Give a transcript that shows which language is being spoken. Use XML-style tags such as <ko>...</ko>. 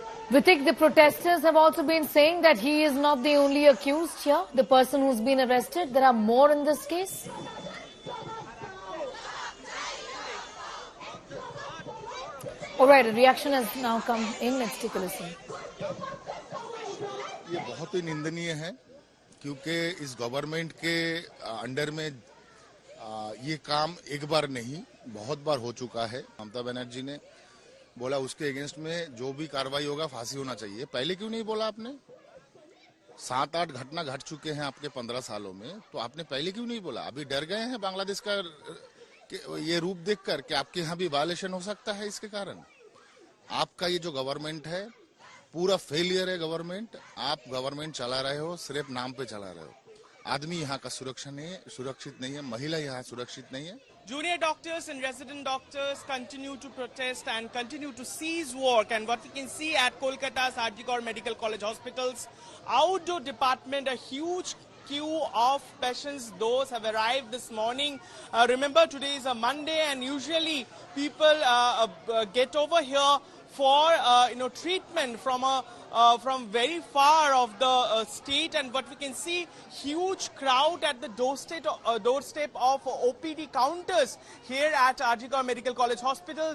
<en>Ritik, the protesters have also been saying that he is not the only accused here, the person who's been arrested. There are more in this case. All right, a reaction has now come in. Let's take a listen.</en> <hi>ये बहुत ही निंदनीय है क्योंकि इस government के under में ये काम एक बार नहीं बहुत बार हो चुका है। ममता बनर्जी ने बोला उसके अगेंस्ट में जो भी कार्रवाई होगा फांसी होना चाहिए। पहले क्यों नहीं बोला आपने? 7-8 घटना घट चुके हैं आपके 15 सालों में, तो आपने पहले क्यों नहीं बोला? अभी डर गए हैं बांग्लादेश का ये रूप देखकर कि आपके यहाँ भी वायलेशन हो सकता है। इसके कारण आपका ये जो गवर्नमेंट है पूरा फेलियर है। गवर्नमेंट आप गवर्नमेंट चला रहे हो, सिर्फ नाम पे चला रहे हो। आदमी यहाँ का सुरक्षित नहीं है, महिला यहाँ सुरक्षित नहीं है।</hi> <en>Junior doctors and resident doctors continue to protest and continue to seize work, and what we can see at Kolkata's RG Kaur Medical College Hospital's outdoor department, a huge queue of patients. Those have arrived this morning. Remember, today is a Monday, and usually people get over here for treatment from very far of the state, and what we can see, huge crowd at the doorstep of OPD counters here at RG Kaur Medical College Hospital.</en>